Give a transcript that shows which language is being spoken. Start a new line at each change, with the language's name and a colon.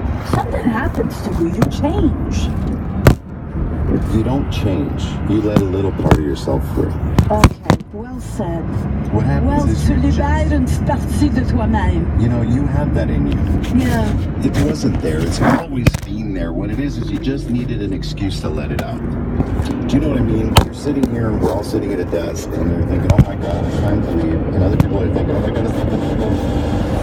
English: Something happens to you. You change. You don't change. You let a little part of yourself through. Okay, well said. What happens is
French: tu libères une petite partie de toi-même.
English: You know, you have that in you. Yeah. It wasn't there. It's always been there. What it is you just needed an excuse to let it out. Do you know what I mean? You're sitting here and we're all sitting at a desk and they're thinking, oh my God, it's time to leave. And other people are thinking, oh my God, it's time to leave.